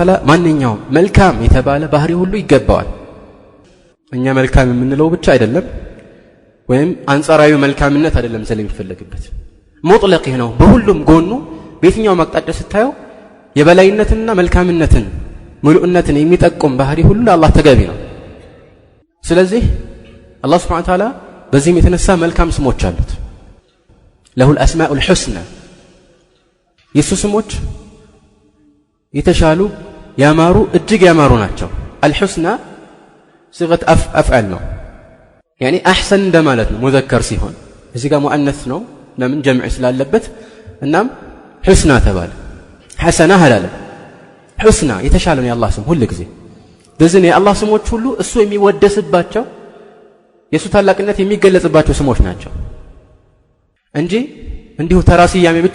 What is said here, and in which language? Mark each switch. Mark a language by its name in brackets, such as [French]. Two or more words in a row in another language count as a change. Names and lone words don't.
[Amharic] Ta'ala ማንኛውም መልካም የተባለ ባህሪ ሁሉ ይገባዋል። እኛ መልካም የምንለው ብቻ አይደለም ወይም አንጻራዊ መልካምነት አይደለም ስለሚፈልግበት ሙጥለቅ ነው። በሁሉም ጎኑ በየትኛው አቅጣጫ ስታየው የበላይነትና መልካምነትን ሙሉእነትን የሚጠቁም ባህሪ ሁሉ ለአላህ ተገቢ ነው። ስለዚህ አላህ [Arabic] سبحانه وتعالى [Amharic] በዚህም የተነሳ መልካም ስሞች አሉት። [Arabic] له الأسماء الحسنى [Amharic] የሱ ስሞች የተሻሉ ያማሩ እጅግ ያማሩ ናቸው። [Arabic] الحسنى صيغه افعل [Amharic] ነው [Arabic] يعني احسن [Amharic] እንደማለት ነው ሙዘከር ሲሆን እዚህ ጋር ሙአነስ ነው ለምን ጀምዕ ስላለበት እናም حسنى ተባለ። حسنة አላለ حسنى የተሻለ ነው የአላህ ስም ሁሉ ጊዜ በዚህ ነው የአላህ ስሞች ሁሉ እሱ የሚወደስባቸው የሱ ታላቅነት የሚገለጽባቸው ስሞች ናቸው እንጂ እንዲሁ ተራሲያሜ ብቻ